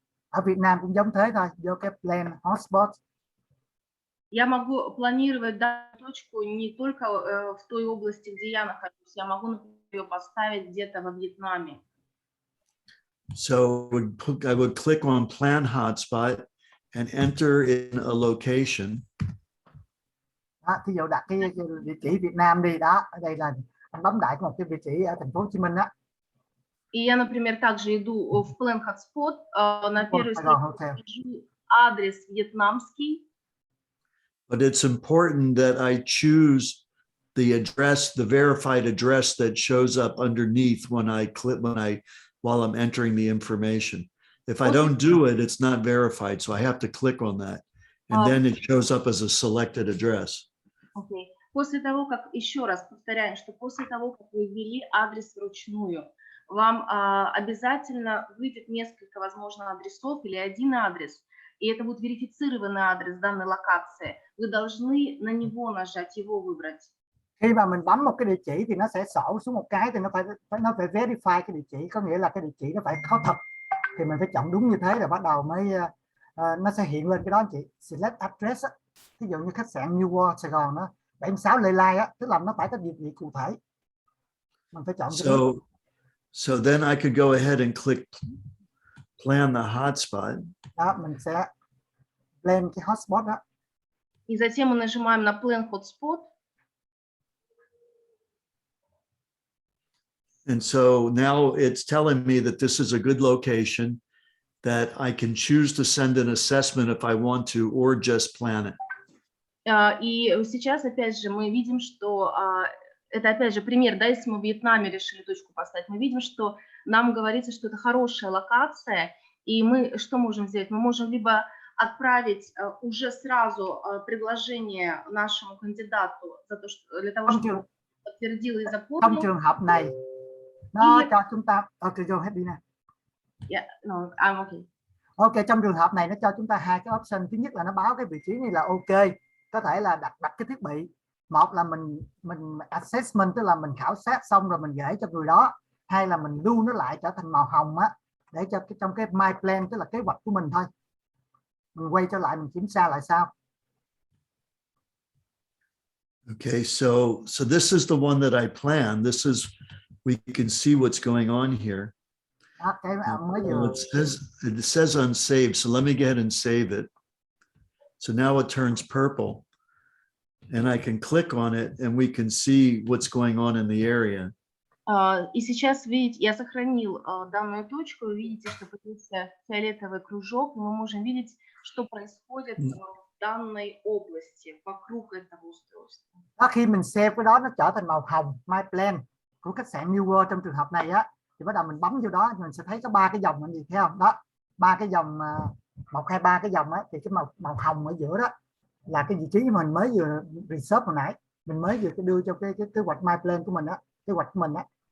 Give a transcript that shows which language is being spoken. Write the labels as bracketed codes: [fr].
[vi] Ở Việt Nam cũng giống thế thôi, vô cái plan hotspot. [ru] Я могу планировать данную точку не только в той области, где я нахожусь, я могу, например, ее поставить где-то во Вьетнаме. [en] So I would click on plan hotspot and enter in a location. [vi] Thí dụ đặt cái địa chỉ Việt Nam đi đó, ở đây là anh bấm đại một cái địa chỉ ở thành phố Hồ Chí Minh đó. [ru] И я, например, также иду в Plan Hotspot, на первой странице вижу адрес вьетнамский. [en] But it's important that I choose the address, the verified address that shows up underneath when I click, while I'm entering the information. If I don't do it, it's not verified. So I have to click on that. And then it shows up as a selected address. Okay. [ru] После того, как, еще раз повторяем, что после того, как вы ввели адрес вручную, вам обязательно выйдет несколько, возможно, адресов или один адрес, и это будет верифицированный адрес данной локации. Вы должны на него нажать, его выбрать. [vi] Khi mà mình bấm một cái địa chỉ thì nó sẽ sổ xuống một cái, thì nó phải verify cái địa chỉ, có nghĩa là cái địa chỉ nó phải có thật, thì mình phải chọn đúng như thế rồi bắt đầu mới nó sẽ hiện lên cái đó anh chị. [en] Select address [vi] á, ví dụ như khách sạn New World Sài Gòn đó 76 Lê Lai á, tức là nó phải có địa chỉ cụ thể, mình phải chọn. [en] So then I could go ahead and click plan the hotspot. [vi] Đó, mình sẽ plan cái hotspot đó. [ru] И затем мы нажимаем на Plan Hotspot. [en] And so now it's telling me that this is a good location, that I can choose to send an assessment if I want to, or just plan it. [ru] И сейчас, опять же, мы видим, что это, опять же, пример, да, если мы в Вьетнаме решили точку поставить, мы видим, что нам говорится, что это хорошая локация, и мы что можем сделать? Мы можем либо отправить уже сразу предложение нашему кандидату за то, что, для того, чтобы он подтвердил и запомнил. [vi] Trong trường hợp này, nó cho chúng ta, [en] go ahead [vi] đi nè. [en] Yeah, no, I'm okay. [vi] Ok, trong trường hợp này nó cho chúng ta hai cái option. Thứ nhất là nó báo cái vị trí này là ok, có thể là đặt cái thiết bị. Một là mình assessment, tức là mình khảo sát xong rồi mình gửi cho người đó. Hai là mình lưu nó lại trở thành màu hồng á, để cho trong cái my plan, tức là kế hoạch của mình thôi. Mình quay trở lại mình kiểm tra lại sau. [en] Okay, so this is the one that I planned. This is, we can see what's going on here. It says unsaved, so let me go ahead and save it. So now it turns purple, and I can click on it, and we can see what's going on in the area. [ru] И сейчас, видите, я сохранил данную точку, вы видите, что появился фиолетовый кружок, и мы можем видеть, что происходит в данной области, vokруг этого устройства. [vi] Khi mình save cái đó nó trở thành màu hồng, my plan của khách sạn New World trong trường hợp này á, thì bắt đầu mình bấm vô đó mình sẽ thấy có 3 cái dòng anh gì thấy không? Đó, 3 cái dòng 1, 2, 3 cái dòng á, thì cái màu hồng ở giữa đó là cái vị trí mình mới vừa research hồi nãy, mình mới vừa đưa cho cái kế hoạch my plan của mình á, kế hoạch của mình á.